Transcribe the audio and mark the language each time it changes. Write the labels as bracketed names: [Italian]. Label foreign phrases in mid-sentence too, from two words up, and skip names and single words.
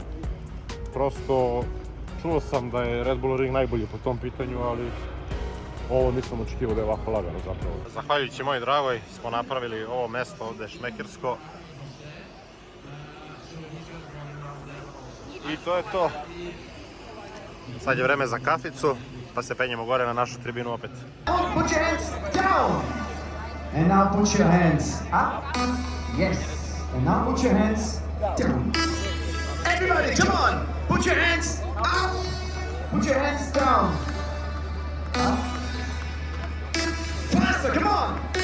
[Serbian] Prosto čuo sam da je Red Bull Ring najbolji po tom pitanju, ali ovo nisam očekivao da je ovako lagano zapravo. Zahvaljujući moj dragoj smo napravili ovo mesto ovdje šmekersko. I to je to. Sad je vreme za kaficu, pa se penjemo gore na našu tribinu opet. [English] Put your hands down. And now put your hands up. Yes. And now put your hands down. Everybody, come on. Put your hands up. Put your hands down. Up. Faster, come on.